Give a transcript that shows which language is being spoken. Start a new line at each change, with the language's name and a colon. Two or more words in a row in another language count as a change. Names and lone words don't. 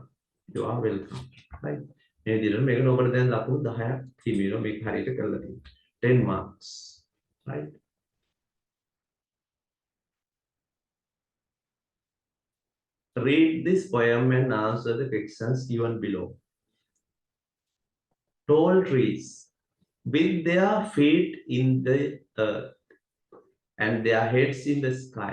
English: You are welcome. Right.
Sinhala: මේ විදිහට මේකට ඔබට දැන් ලකුණු 10ක් හිමි වෙනවා මේක හරියට කරලා තියෙනවා.
English: 10 marks. Right. Read this poem and answer the questions given below. Tall trees with their feet in the earth and their heads in the sky.